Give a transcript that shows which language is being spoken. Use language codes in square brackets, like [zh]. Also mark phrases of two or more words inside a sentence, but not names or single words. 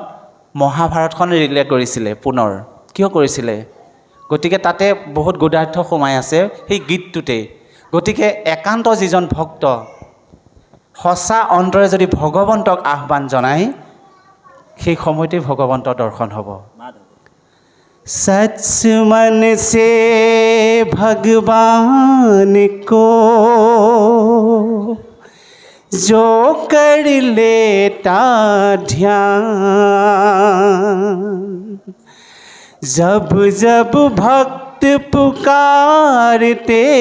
[as] মহাভাৰতখন ৰিলে কৰিছিলে পুনৰ কিয় কৰিছিলে গতিকে তাতে বহুত গুদাৰ্থ সোমাই আছে সেই গীতটোতে গতিকে একান্ত যিজন ভক্ত সঁচা অন্তৰে যদি ভগৱন্তক আহ্বান জনায় সেই সময়তে ভগৱন্তৰ দৰ্শন হ'ব [hi] सच मन से भगवान को जो कर लेता ध्यान जब जब भक्त पुकारते